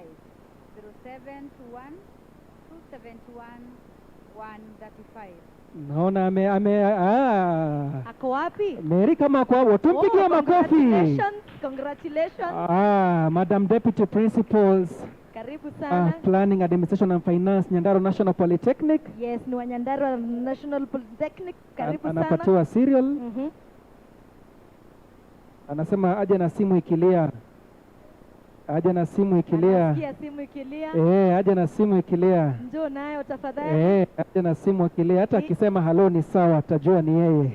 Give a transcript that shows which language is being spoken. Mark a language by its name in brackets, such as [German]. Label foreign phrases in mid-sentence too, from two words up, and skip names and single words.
[Swahili] 0721 271 135. Naona ako wapi? Mary kama ako hapo, tumpigie makofi. [English] Congratulations. Madam Deputy Principals. [Swahili] Karibu sana. [English] Planning, Administration and Finance, Nyandarua National Polytechnic. [Swahili] Yes, ni wa Nyandarua National Polytechnic. Karibu sana. Anapatiwa cereal. Anasema aje na simu ikilia. Aje na simu ikilia. Anasikia simu ikilia. Aje na simu ikilia. Njoo nayo tafadhali. Aje na simu ikilia. Hata akisema halo ni sawa, atajua ni yeye.